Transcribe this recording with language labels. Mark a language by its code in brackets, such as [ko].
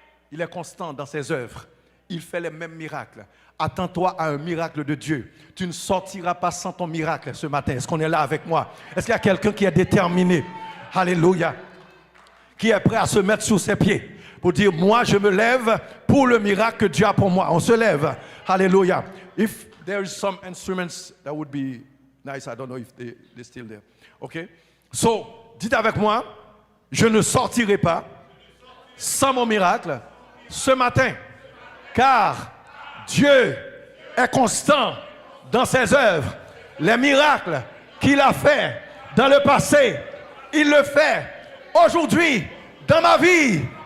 [fr] Il est constant dans ses œuvres. Il fait les mêmes miracles. Attends-toi à un miracle de Dieu. Tu ne sortiras pas sans ton miracle ce matin. Est-ce qu'on est là avec moi? Est-ce qu'il y a quelqu'un qui est déterminé? Alléluia. Qui est prêt à se mettre sur ses pieds pour dire, moi je me lève pour le miracle que Dieu a pour moi. On se lève. Alléluia. [en] If there is some instruments that would be nice, I don't know if they're still there. Okay? [fr] So, dites avec moi, je ne sortirai pas sans mon miracle ce matin, car Dieu est constant dans ses œuvres. Les miracles qu'il a fait dans le passé, il le fait aujourd'hui dans ma vie.